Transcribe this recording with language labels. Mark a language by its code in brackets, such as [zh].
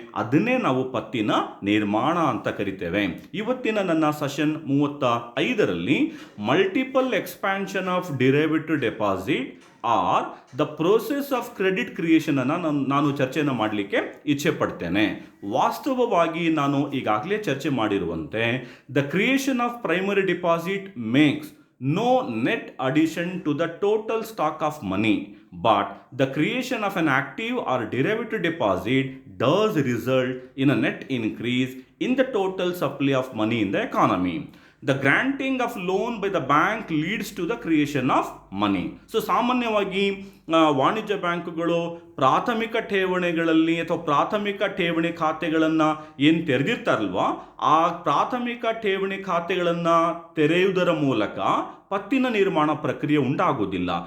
[kn] ಅದನ್ನೇ ನಾವು ಪತ್ತಿನ ನಿರ್ಮಾಣ ಅಂತ ಕರಿತೇವೆ. ಇವತ್ತಿನ ನನ್ನ session 35ರಲ್ಲಿ [en] multiple expansion of derivative deposit or the process of credit creation [kn] ಅನ್ನು ನಾನು ಚರ್ಚೆಯನ್ನು ಮಾಡಲಿಕ್ಕೆ ಇಚ್ಛೆ ಪಡ್ತೇನೆ. ವಾಸ್ತವವಾಗಿ ನಾನು ಈಗಾಗಲೇ ಚರ್ಚೆ ಮಾಡಿರುವಂತೆ [en] The creation of primary deposit makes no net addition to the total stock of money, but the creation of an active or derivative deposit does result in a net increase in the total supply of money in the economy. The granting of loan by the bank leads to the creation of money. [kn] So ಸಾಮಾನ್ಯವಾಗಿ ವಾಣಿಜ್ಯ ಬ್ಯಾಂಕುಗಳು ಪ್ರಾಥಮಿಕ ಠೇವಣಿಗಳಲ್ಲಿ ಅಥವಾ ಪ್ರಾಥಮಿಕ ಠೇವಣಿ ಖಾತೆಗಳನ್ನು ಏನು ತೆರೆದಿರ್ತಾರಲ್ವ, ಆ ಪ್ರಾಥಮಿಕ ಠೇವಣಿ ಖಾತೆಗಳನ್ನು ತೆರೆಯುವುದರ ಮೂಲಕ ಪತ್ತಿನ ನಿರ್ಮಾಣ ಪ್ರಕ್ರಿಯೆ ಉಂಟಾಗೋದಿಲ್ಲ.